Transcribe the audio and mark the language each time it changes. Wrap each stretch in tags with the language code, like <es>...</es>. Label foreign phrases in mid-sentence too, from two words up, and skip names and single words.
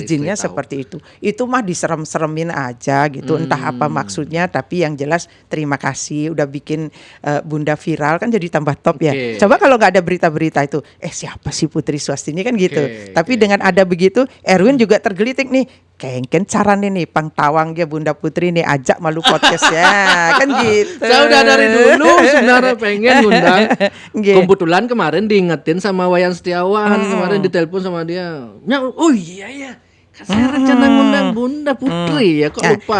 <id>izinnya seperti itu. Itu mah diserem-seremin aja gitu. Entah apa maksudnya, tapi yang jelas terima kasih udah bikin Bunda viral kan jadi tambah top ya. Coba kalau nggak ada berita-berita itu, siapa sih Putri Swastini kan gitu. Tapi dengan ada begitu, Erwin juga tergelitik nih.</id> <ban>Kengken carane nih pangtawang ya Bunda Putri nih ajak malu podcast ya kan gitu.</ban> <id>Saya udah dari dulu sebenarnya pengen ngundang. Kebetulan kemarin diingetin sama Wayan Setiawan, kemarin ditelepon sama dia. Oh iya. Saya rencana ngundang Bunda Putri ya, kok lupa.</id>